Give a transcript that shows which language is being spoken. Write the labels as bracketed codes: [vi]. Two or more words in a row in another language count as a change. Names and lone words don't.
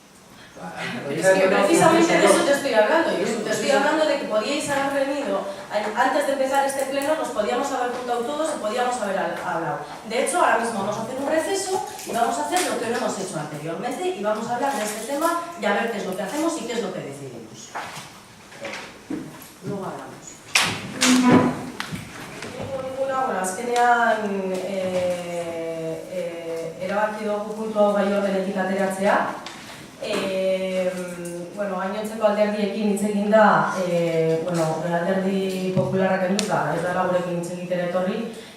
[es] Es que precisamente de eso te estoy hablando. Te estoy hablando de que podíais haber venido antes de empezar este pleno, nos podíamos haber juntado todos y podíamos haber hablado. De hecho, ahora mismo vamos a hacer un receso y vamos a hacer lo que no hemos hecho anteriormente y vamos a hablar de este tema y a ver qué es lo que hacemos y qué es lo que decidimos. Luego hablamos. [eu] Bueno, azkenean erabaki dugu puntu hau gai ordenetik ateratzea. Gainontzeko alderdiekin hitz egin da, alderdi popularrak enduta, ez dara gurekin hitz egitera etorri.